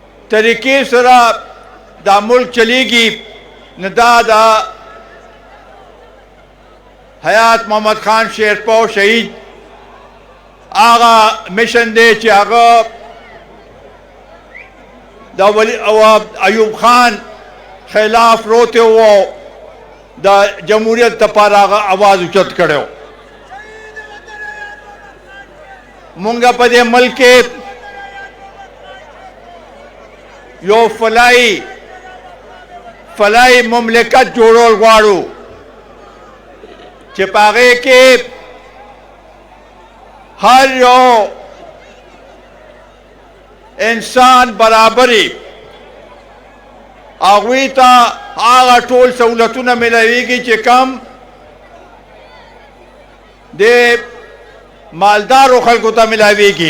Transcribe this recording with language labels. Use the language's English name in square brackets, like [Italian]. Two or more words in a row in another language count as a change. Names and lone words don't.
[Pashto] طریقې سره دا ملک چلیږي نو دا د حیات محمد خان شیرپو شهید هغه مشن دی چې هغه د ایوب خان خلاف روتے ہو دا جمہوریت دپاره هغه आवाज اوچت کړو. مونږ په دې ملک کې یو فلاحي مملکت جوړول غواړو چې په هغې کې هر یو انسان برابري هغوی ته هغه ټول سہولتونه ملاویږي چې کم د مالدارو خلکو ته ملاویږي.